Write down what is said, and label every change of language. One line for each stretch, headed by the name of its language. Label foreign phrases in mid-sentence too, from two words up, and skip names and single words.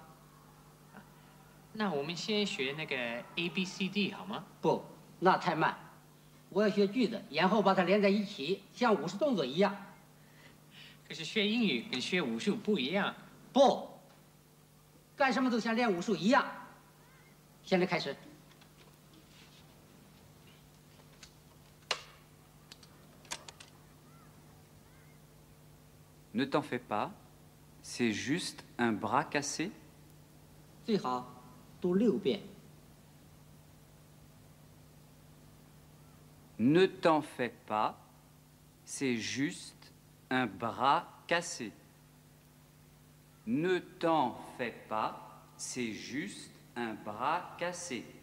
Chinese: 那我们先学那个 ABCD 好吗？不，那太慢。我要学句子，然后把它连在一起，像武术动作一样。可是学英语跟学武术不一样。不，干什么都像练武术一样。现在开始。
French: Ne t'en fais pas, c'est juste un bras cassé.
Chinese: 最好读6遍。
French: Ne t'en fais pas, c'est juste un bras cassé. Ne t'en fais pas, c'est juste un bras cassé.